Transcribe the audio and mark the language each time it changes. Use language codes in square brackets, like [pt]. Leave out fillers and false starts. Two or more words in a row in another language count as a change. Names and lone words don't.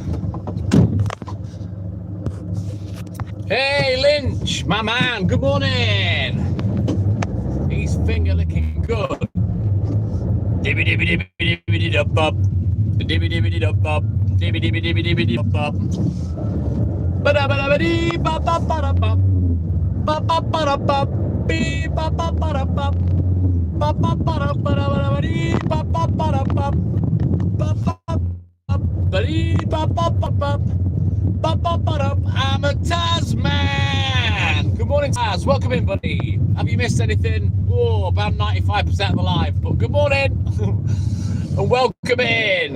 [en] Hey Lynch, my man, good morning. He's finger licking good. Dibby dibby dibby dibby dibby dub bub. Dibby dibby dibby bub. Dibby dibby dibby dibby dibby bub. Ba-da ba dee ba ba ba da bub. Ba ba ba da bub. Bee ba ba ba da bub. Ba ba ba da ba da dee ba ba ba da bub. Ba ba. I'm a Tasman. Good morning, Taz. Welcome in, buddy. Have you missed anything? Oh, about 95% of the live, but good morning and welcome in.